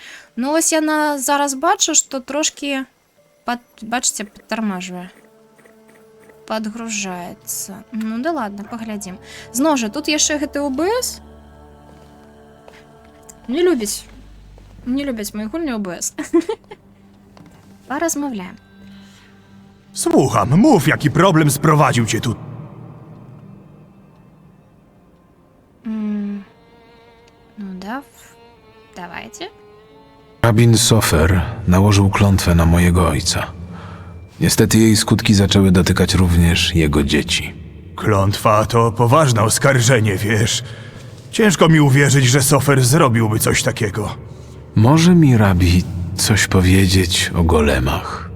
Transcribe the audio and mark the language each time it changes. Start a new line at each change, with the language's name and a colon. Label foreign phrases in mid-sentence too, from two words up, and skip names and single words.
Belarusian: Ну, ось яна зараз бачу, што трошкі, бачыце, падтармажвае. Падгружаецца. Ну, да ладно, паглядзім. Зноў жа, тут яшчэ гэты ОБС. Не любяць мої гульні ОБС. Поразмовляем.
Polish: Słucham, mów, jaki problem sprowadził cię tu.
Russian: Ну да, давайте.
Polish: Rabin Sofer nałożył klątwę na mojego ojca. Niestety jej skutki zaczęły dotykać również jego dzieci. Klątwa to poważne oskarżenie, wiesz. Ciężko mi uwierzyć, że Sofer zrobiłby coś takiego. Może mi Rabi coś powiedzieć o golemach?